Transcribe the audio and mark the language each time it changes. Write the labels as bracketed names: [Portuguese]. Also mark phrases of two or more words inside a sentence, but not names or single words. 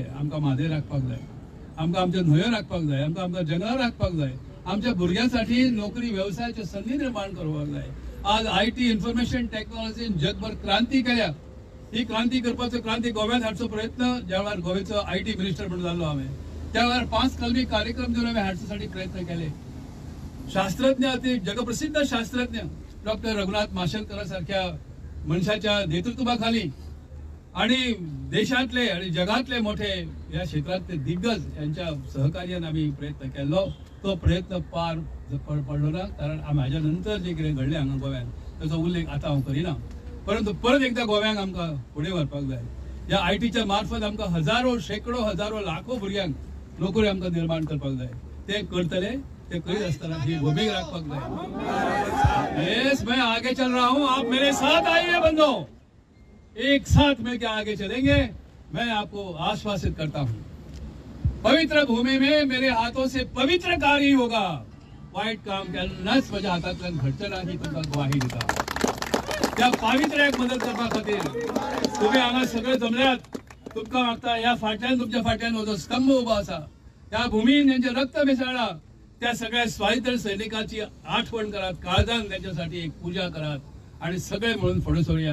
[Konkani] आमकां म्हादें राखपाक जाय, आमकां आमच्या न्हंयो राखपाक जाय, आमकां जंगलां राखपाक जाय, आमच्या भुरग्यांसाठी नोकरी व्यवसायाच्यो संधी निर्माण करपाक जाय. आज IT [English] information technology [Konkani] जगभर क्रांती केल्या. ही क्रांती करपाचो क्रांती गोव्यात हाडचो प्रयत्न ज्या वेळार गोव्याचो IT मिनिस्टर म्हणून जाल्लो हांवें त्या वेळार 5 कलमी कार्यक्रम घेवन हांवें हाडच्यासाठी प्रयत्न केले. [Marathi] शास्त्रज्ञ अति जगप्रसिद्ध शास्त्रज्ञ डॉक्टर रघुनाथ माशेलकर सारख्या मनशाच्या नेतृत्वाखाली आणि देशातले आणि जगातले मोठे या क्षेत्रातले दिग्गज यांच्या सहकार्याने आम्ही प्रयत्न केलो. [Konkani] तो प्रयत्न पार पडलो ना, कारण म्हाज्या नंतर जे कितें घडलें हांगा गोव्यात ताचो उल्लेख आतां हांव करिना. परंतु परत एकदा गोव्यांक आमकां फुडें व्हरपाक जाय. ह्या ITच्या मार्फत आमकां हजारो शेकडो हजारो लाखो भुरग्यांक नोकरी आमकां निर्माण करपाक जाय. ते करतले. ते करीत आसतना ही भूमी राखपाक जाय. [Hindi] येस मैं आगे चल रहा हूं, आप मेरे साथ आइए बंधो. एक साथ मिलकर आगे चलेंगे। मैं आपको आश्वासित करता हूं, पवित्र भूमि में मेरे हाथों से पवित्र कार्य होगा। [Konkani] वाईट काम केन्नाच माझ्या हातांतल्यान घडचें ना ही तुमकां ग्वाही दिता। त्या पावित्र्याक मदत करपा खातीर तुम्ही हांगा सगळे जमल्यात। तुमकां मागता ह्या फाटल्यान तुमच्या फाटल्यान हो जो स्तंभ उबो आसा, त्या भूमीन ज्यांचे रक्त मिसळ्ळां त्या सगळ्या स्वातंत्र्य सैनिकांची आठवण करात, काळजान त्यांच्यासाठी एक पूजा करात आणि सगळे मिळून फुडें सरूया।